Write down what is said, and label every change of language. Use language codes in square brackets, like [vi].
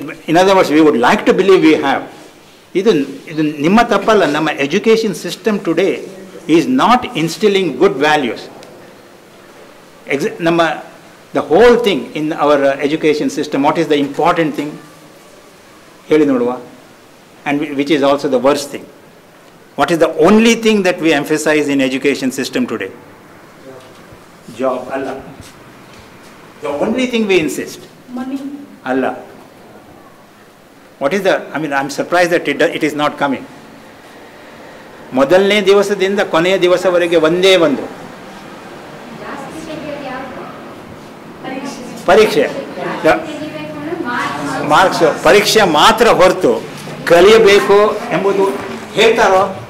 [en] In other words we would like to believe we have. [kn] ಇದು ನಿಮ್ಮ ತಪ್ಪಲ್ಲ. [en] ನಮ್ಮ education system today is not instilling good values. ನಮ್ಮ the whole thing in our education system, what is the important thing ಹೇಳಿ ನೋಡುವ? And which is also the worst thing. What is the only thing that we emphasize in education system today? Job. Allah. The only thing we insist. Money. Allah. What is the, I mean, I'm surprised that it is not coming. [kn] ಮೊದಲನೇ ದಿವಸದಿಂದ ಕೊನೆಯ ದಿವಸವರೆಗೆ ಒಂದೇ ಒಂದು ಪರೀಕ್ಷೆ. Marks ಪರೀಕ್ಷೆ ಮಾತ್ರ ಹೊರತು ಕಲಿಯಬೇಕು ಎಂಬುದು ಹೇಳ್ತಾರೋ?